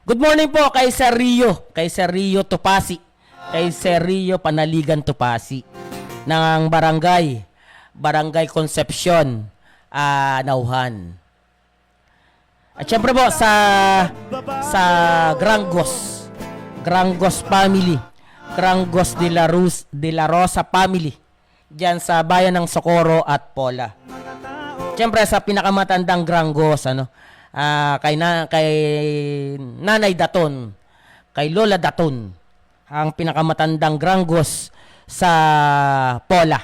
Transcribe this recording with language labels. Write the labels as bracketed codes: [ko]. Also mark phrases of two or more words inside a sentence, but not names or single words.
[en] Good morning [tl] po kay Sir Rio Tupasi, kay Sir Rio Panaligan Tupasi ng Barangay Concepcion, Nauhan. At syempre po sa Grangos family, Grangos de la Rosa family, diyan sa bayan ng Socorro at Pola. Syempre sa pinakamatandang Grangos, kay Nanay Daton, kay Lola Daton, ang pinakamatandang Grangos sa Pola.